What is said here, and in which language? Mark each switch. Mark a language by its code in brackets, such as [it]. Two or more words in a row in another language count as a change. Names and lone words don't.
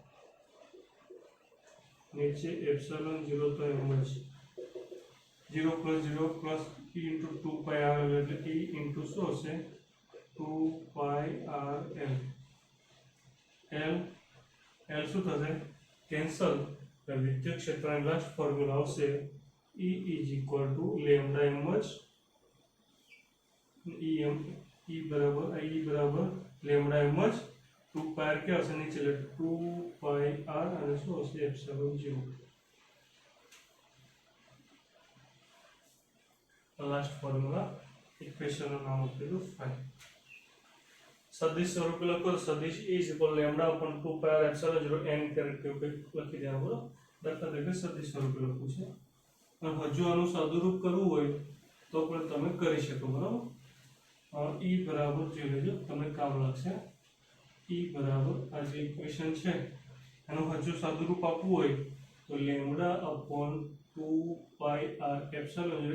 [gu] નીચે એપ્સિલોન 0 તો એમ જ [en] 0 plus 0 plus e into 2πrl [gu] એટલે [en] e into [gu] શું હશે 2πrl. l શું થશે કેન્સલ, એટલે વિદ્યુત ક્ષેત્રની લાસ્ટ ફોર્મ્યુલા આવશે [en] E is equal to lambda m [gu] જ E બરાબર [en] lambda m [gu] જ 2πr કે હશે નીચે એટલે 2πr અને શું હશે એપ્સિલોન 0. લાસ્ટ ફોર્મ્યુલા ઇક્વેશનનું નામ આપેલું 5. સદિશ સ્વરૂપે લખો તો સદિશ [en] E is equal to lambda upon 2πr epsilon 0 n [gu] કેરેક્ટર લખી દેવાનું, બરાબર. દાખલા તરીકે સદિશ સ્વરૂપે લખવું છે, અને હજુ આનું સાદુરૂપ કરવું હોય તો પણ તમે કરી શકો, બરાબર. E બરાબર જોઈ લેજો તમને કામ લાગશે. E બરાબર આ જે ઇક્વેશન છે એનું હજુ સાદુરૂપ આપવું હોય તો [en] lambda upon 2πr epsilon 0.